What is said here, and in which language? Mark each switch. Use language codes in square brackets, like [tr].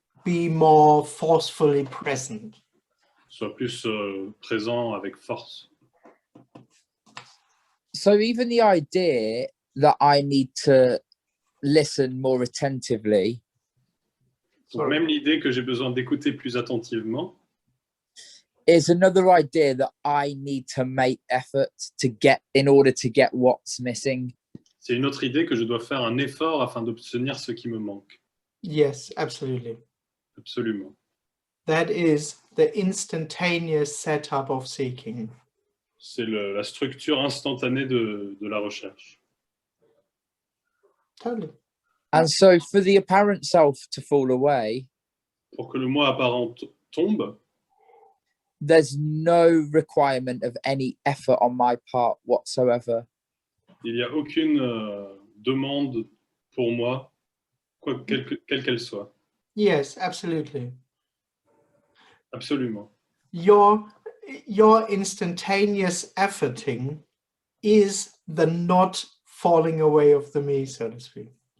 [en] Be more forcefully present. [fr] Sois plus présent avec force. [en] So even the idea that I need to listen more attentively. [fr] Donc, même l'idée que j'ai besoin d'écouter plus attentivement [en] is another idea that I need to make effort to get in order to get what's missing. [fr] C'est une autre idée que je dois faire un effort afin d'obtenir ce qui me manque. [en] Yes, absolutely. [fr] Absolument. [en] That is the instantaneous setup of seeking. [fr] C'est la structure instantanée de la recherche. [en] Totally. And so for the apparent self to fall away, [fr] pour que le moi apparent tombe, [en] there's no requirement of any effort on my part whatsoever. [fr] Il n'y a aucune demande pour moi, quelle qu'elle soit. [en] Yes, absolutely. [fr] Absolument. [en] Your instantaneous efforting is the not falling away of the me, so to speak.